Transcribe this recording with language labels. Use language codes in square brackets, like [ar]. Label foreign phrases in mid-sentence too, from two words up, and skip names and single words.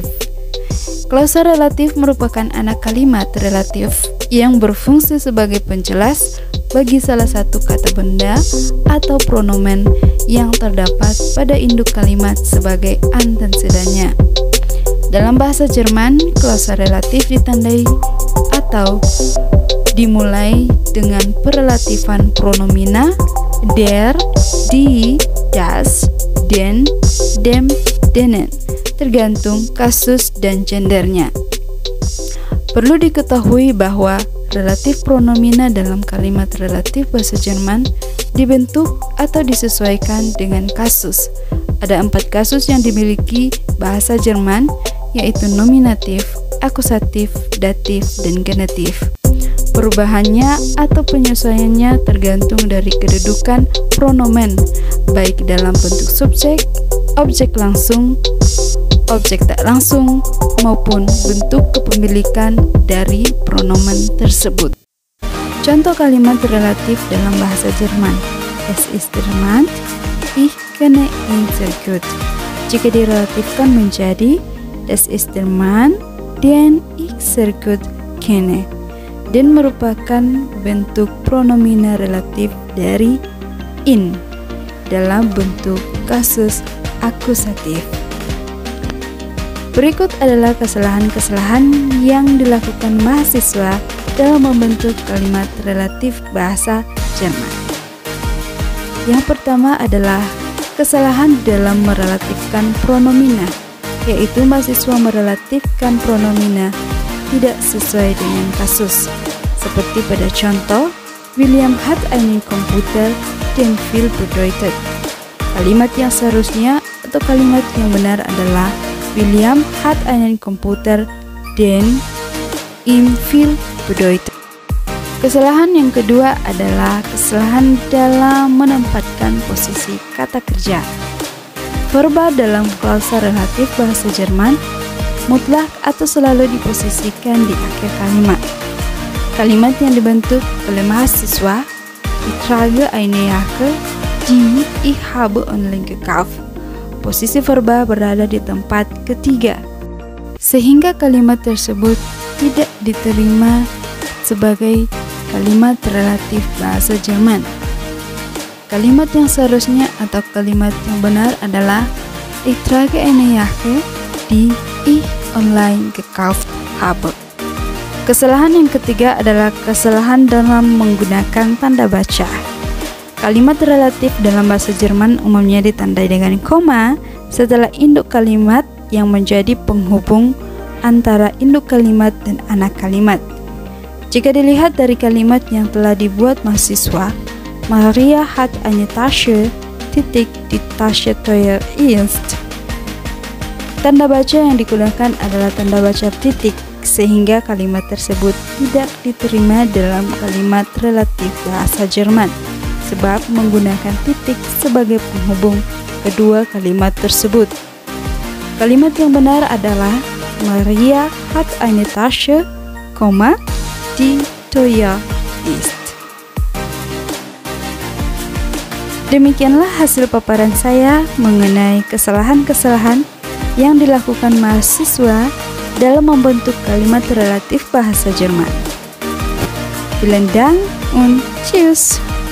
[id] Klausa relatif merupakan anak kalimat relatif yang berfungsi sebagai penjelas bagi salah satu kata benda atau pronomen yang terdapat pada induk kalimat sebagai antesedannya. Dalam bahasa Jerman, klausa relatif ditandai atau dimulai dengan perelatifan pronomina [de] der, die, das, den, dem, denen, [id] tergantung kasus dan gendernya. Perlu diketahui bahwa relatif pronomina dalam kalimat relatif bahasa Jerman dibentuk atau disesuaikan dengan kasus. Ada 4 kasus yang dimiliki bahasa Jerman, yaitu nominatif, akusatif, datif, dan genetif. Perubahannya atau penyesuaiannya tergantung dari kedudukan pronomen, baik dalam bentuk subjek, objek langsung, objek tak langsung, maupun bentuk kepemilikan dari pronomen tersebut. Contoh kalimat relatif dalam bahasa Jerman: [de] Es ist der Mann, ich kenne ihn sehr gut. [id] Jika direlatifkan menjadi [de] Das ist der Mann, den ich sehr gut kenne, [id] dan merupakan bentuk pronomina relatif dari in dalam bentuk kasus akusatif. Berikut adalah kesalahan-kesalahan yang dilakukan mahasiswa dalam membentuk kalimat relatif bahasa Jerman. Yang pertama adalah kesalahan dalam merelatifkan pronomina, yaitu mahasiswa merelatifkan pronomina tidak sesuai dengan kasus. Seperti pada contoh, [de] William hat einen Computer, den viel bedeutet. [id] Kalimat yang seharusnya atau kalimat yang benar adalah [de] William hat einen Computer, den ihm viel bedeutet. [id] Kesalahan yang kedua adalah kesalahan dalam menempatkan posisi kata kerja. Verba dalam klausa relatif bahasa Jerman mutlak atau selalu diposisikan di akhir kalimat. Kalimat yang dibentuk oleh mahasiswa, [de] Ich trage eine Jacke, die ich habe online gekauft. [id] Posisi verba berada di tempat ketiga, sehingga kalimat tersebut tidak diterima sebagai kalimat relatif bahasa Jerman. Kalimat yang seharusnya atau kalimat yang benar adalah [de] Ich trage eine Jacke, die ich online gekauft habe. [id] Kesalahan yang ketiga adalah kesalahan dalam menggunakan tanda baca. Kalimat relatif dalam bahasa Jerman umumnya ditandai dengan koma setelah induk kalimat yang menjadi penghubung antara induk kalimat dan anak kalimat. Jika dilihat dari kalimat yang telah dibuat mahasiswa, [de] Maria hat eine Tasche, die Tasche teuer ist. [id] Tanda baca yang digunakan adalah tanda baca titik, sehingga kalimat tersebut tidak diterima dalam kalimat relatif bahasa Jerman, sebab menggunakan titik sebagai penghubung kedua kalimat tersebut. Kalimat yang benar adalah [de] Maria hat eine Tasche, die teuer ist. [id] Demikianlah hasil paparan saya mengenai kesalahan-kesalahan yang dilakukan mahasiswa dalam membentuk kalimat relatif bahasa Jerman. [de] Vielen Dank und tschüss.